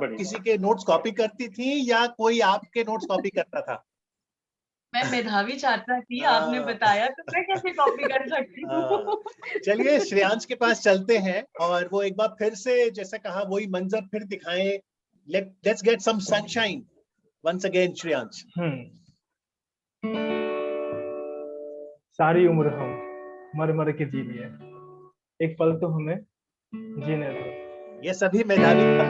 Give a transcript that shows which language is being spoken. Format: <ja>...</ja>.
<hi>बढ़िया। किसी के नोट्स कॉपी करती थी या कोई आपके नोट्स कॉपी करता था? मैं मेधावी छात्रा थी, आपने हाँ। बताया, तो मैं कैसे कॉपी कर सकती हूँ? चलिए श्रेयांश के पास चलते हैं और वो एक बार फिर से जैसे कहा वही मंजर फिर दिखाएं।</hi> <en>Let's get some sunshine once again, Shreyansh.</en> <hi>सारी उम्र हम मर मर के जी लिए, एक पल तो हमें जीने दो। ये सभी मेधावी</hi>